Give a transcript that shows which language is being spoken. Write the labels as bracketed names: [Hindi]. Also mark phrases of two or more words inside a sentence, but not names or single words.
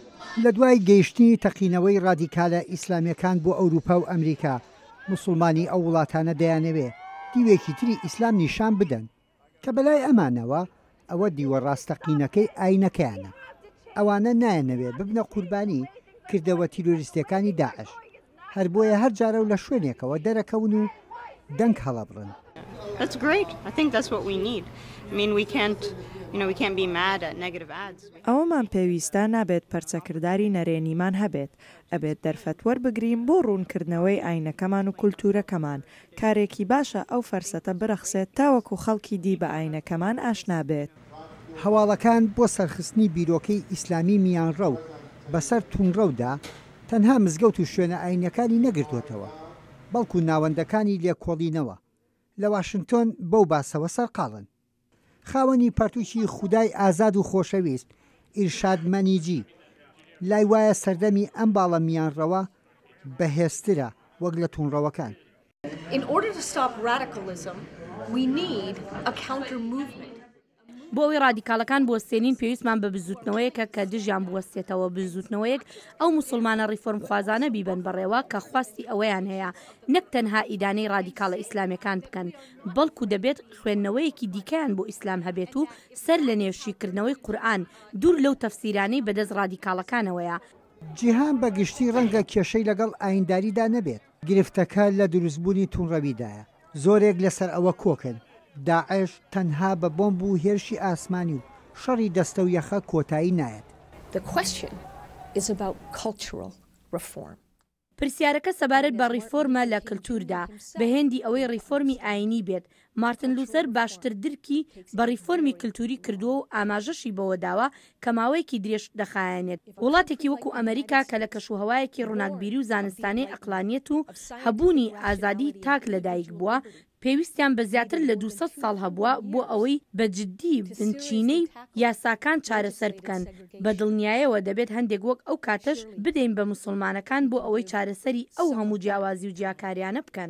[Central Kurdish] لە دوای گەیشتنی تەقینەوەی ڕادیکالە ئیسلامیەکان بۆ ئەوروپا و ئەمریکا موسڵمانی ئەو وڵاتانە دەیانەوێ دیوێکی تری ئیسلام نیشان بدەن کە بەلای ئەمانەوە ئەوە دیوە ڕاستەقینەکەی ئاینەکەیانە ئەوانە نایەنەوێ ببنە قوربانی کردەوە تیرۆریستەکانی داعش هەر بۆیە هەر جارە و لە شوێنێکەوە دەرەکەون و دەنگ هەڵەبڕن. [English] That's great. I think that's what we need. I mean, we can't be mad at negative ads. [Central Kurdish] ئەومان پێویستە نابێت پەرچەکرداری نەرێنیمان هەبێت ئەبێت دەرفەتوەر بگرین بۆ ڕوونکردنەوەی ئاینەکەمان و کولتورەکەمان کارێکی باشە ئەو فەرسەتە برەخسێت تاوەکو خەڵکی دی بە ئاینەکەمان ئاشنا بێت. هەواڵەکان بۆ سەرخستنی بیرۆکەی ئیسلامی میانڕە و بەسەر تونڕەودا تەنها مزگەوت و شوێنە ئاینەکانی نەگرتوێتەوە بەڵکو ناوەندەکانی لێکۆڵینەوە لە واشنگتۆن بەو باسەوە سەرقاڵن. خاوەنی پەرتووکی خودای ئازاد و خۆشەویست ئیرشاد مەنیجی لای وایە سەردەمی ئەم باڵە میانڕەوە بەهێزترە وەک لە تونڕەوەکان. [English] In order to stop radicalism, we need a counter movement. [Central Kurdish] بۆ ئەوەی ڕادیکاڵەکان بوەستێنین پێویستمان بە بزوتنەوەیەکە کە دژیان بوەستێتەوە بزوتنەوەیەک ئەو موسڵمانە ڕیفۆرم خوازانە بیبن بەڕێوە کە خواستی ئەوەیان هەیە نەک تەنها ئیدانەی ڕادیکاڵە ئیسلامیەکان بکەن بەڵکو دەبێت خوێندنەوەیەکی دیکەیان بۆ ئیسلام هەبێت و سەر لە نێوشیکردنەوەی قورئان دوور لەو تەفسیرانەی بەدەست ڕادیکاڵەکانەوەیە. جیهان بە گشتی ڕەنگە کێشەی لەگەڵ ئاینداریدا نەبێت گرفتەکە لە دروستبوونی تونڕەویدایە زۆرێک لەسەر ئەوە کۆکن داعش تەنها بە بۆمب و هێرشی ئاسمانی و شەڕی دەستە و یەخە کۆتایی نایەت. [English] The question is about cultural reform. [Central Kurdish] پرسیارەکە سەبارەت بە ڕیفۆرمە لە کللتوردا بە هێندی ئەوەی ڕیفۆرمی ئاینی بێت. مارتن لوسەر باشتر درکی بە ڕیفۆرمی کللتوری کردووە و ئاماژەشی بەوە داوە کە ماوەیەکی درێژ دەخایەنێت. وڵاتێکی وەکو ئەمریکا کە لە کەشوهەوایەکی ڕووناکبیری و زانستانەی عەقلانیەت و هەبوونی ئازادی تاک لەدایک بووە پێویستیان بە زیاتر لە 200 ساڵ هەبووە بۆ ئەوەی بە جددی بنچینەی یاساکان چارەسەر بکەن بە دڵنیایەوە دەبێت هەندێک وەک ئەو کاتەش بدەین بە موسڵمانەکان بۆ ئەوەی چارەسەری ئەو هەموو جیاوازی و جیاکاریانە بکەن.